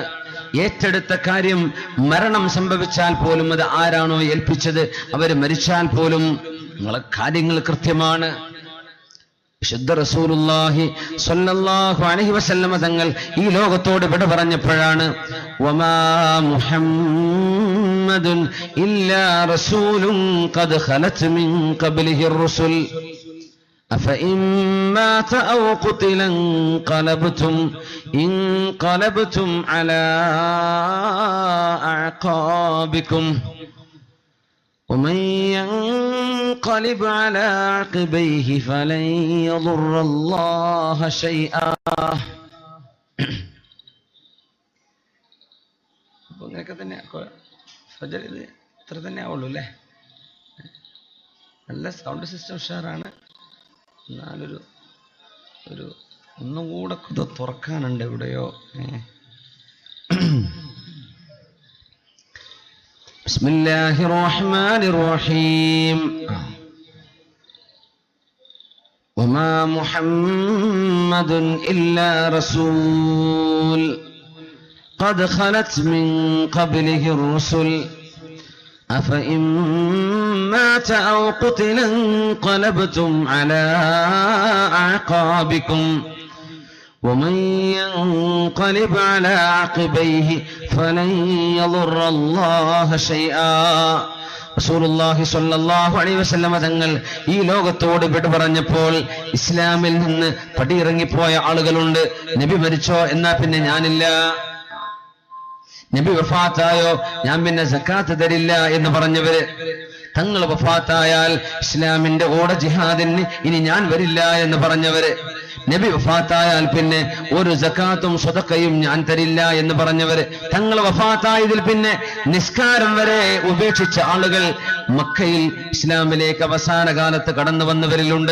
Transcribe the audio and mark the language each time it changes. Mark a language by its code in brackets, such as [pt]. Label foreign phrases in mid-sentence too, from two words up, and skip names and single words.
[ml] ഏറ്റെടുത്ത കാര്യം മരണം സംഭവിച്ചാൽ പോലും അത് ആരാണോ ഏൽപ്പിച്ചത് അവർ മരിച്ചാൽ പോലും നിങ്ങളെ കാര്യങ്ങൾ കൃത്യമാണ്. വിശുദ്ധ റസൂലുള്ളാഹി [ar] صلى الله عليه وسلم [ml] തങ്ങൾ ഈ ലോകത്തോട് വിട പറഞ്ഞപ്പോഴാണ് [ar] وما محمد إلا رسول قد خلت من قبله الرسل أفإن مات أو قتل انقلبتم على أعقابكم ومن ينقلب على عقبيه فلن يضر الله شيئا. [ml] അങ്ങനെയൊക്കെ തന്നെ ഫജർ ഇത് ഇത്ര തന്നെ ആവുള്ളൂ അല്ലേ? നല്ല [en] sound system [ml] ഉഷാറാണ്. എന്നാലൊരു ഒരു ഒന്നും കൂടെ ഇത് തുറക്കാനുണ്ട് എവിടെയോ. [ar] بسم الله الرحمن الرحيم. وما محمد إلا رسول قد خلت من قبله الرسل أفإن مات أو قتل انقلبتم على أعقابكم ومن ينقلب على عقبيه فلن يضر الله شيئا. [ml] റസൂലുള്ളാഹി [ar] صلى الله عليه وسلم [ml] തങ്ങൾ ഈ ലോകത്തോട് വിട പറഞ്ഞപ്പോൾ ഇസ്ലാമിൽ നിന്ന് പടിയിറങ്ങിപ്പോയ ആളുകളുണ്ട്. നബി മരിച്ചോ എന്നാ പിന്നെ ഞാനില്ല, നബി വഫാത്തായോ ഞാൻ പിന്നെ സക്കാത്ത് തരില്ല എന്ന് പറഞ്ഞവര്, തങ്ങൾ വഫാത്തായാൽ ഇസ്ലാമിന്റെ കൂടെ ജിഹാദിന് ഇനി ഞാൻ വരില്ല എന്ന് പറഞ്ഞവര്, നബി വഫാത്തായാൽ പിന്നെ ഒരു സക്കാത്തും സ്വതക്കയും ഞാൻ തരില്ല എന്ന് പറഞ്ഞവര്, തങ്ങൾ വഫാത്തായതിൽ പിന്നെ നിസ്കാരം വരെ ഉപേക്ഷിച്ച ആളുകൾ മക്കയിൽ ഇസ്ലാമിലേക്ക് അവസാന കാലത്ത് കടന്നു വന്നവരിലുണ്ട്.